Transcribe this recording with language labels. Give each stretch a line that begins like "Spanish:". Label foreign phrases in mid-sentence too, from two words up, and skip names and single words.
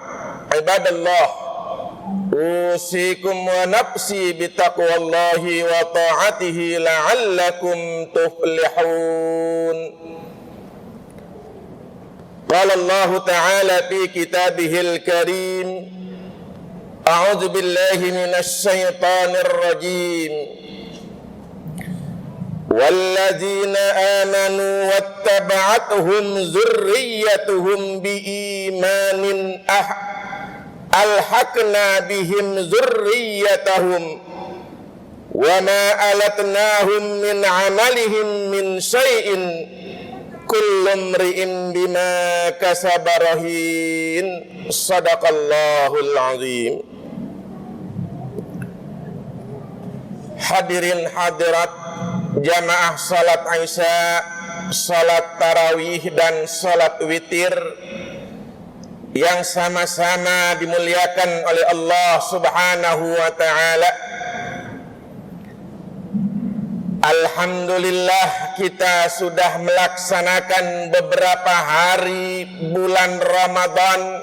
Arabic: عباد الله، أوصيكم ونفسي بتقوى الله وطاعته لعلكم تفلحون. قال الله تعالى في كتابه الكريم، أعوذ بالله من الشيطان الرجيم. والذين آمنوا واتبعتهم ذريتهم بإيمان ألحقنا بهم ذريتهم وما ألتناهم من عملهم من شيء كل امرئ بما كسب رهين. صدق الله العظيم.
Indonesian: Hadirin hadirat jamaah salat Isya, salat tarawih dan salat witir yang sama-sama dimuliakan oleh Allah
Arabic: سبحانه وتعالى.
Indonesian: Alhamdulillah, kita sudah melaksanakan beberapa hari bulan Ramadan.